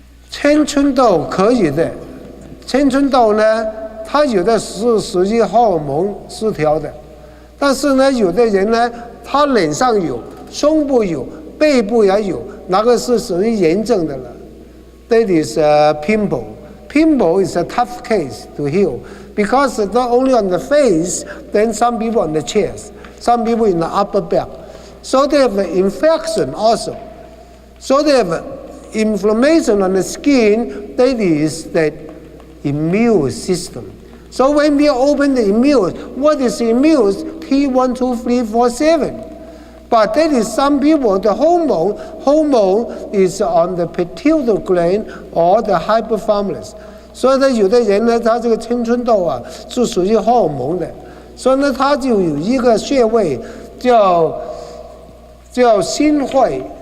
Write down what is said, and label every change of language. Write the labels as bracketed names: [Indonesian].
[Chinese] 青春痘可以的，青春痘呢，它有的是属于荷尔蒙失调的，但是呢，有的人呢，他脸上有，胸部有，背部也有，那个是属于炎症的了。 [English] That is a pimple. Pimple is a tough case to heal because not only on the face, then some people on the chest, some people in the upper back. So they have an infection also. So they have inflammation on the skin, that is the immune system. So when we open the immune, what is immune? T1, 2, 3, 4, 7. But that is some people, the hormone is on the pituitary gland or the hypothalamus. [Chinese] 所以呢，有的人呢，他这个青春痘啊，是属于荷尔蒙的，所以呢，他就有一个穴位叫心会。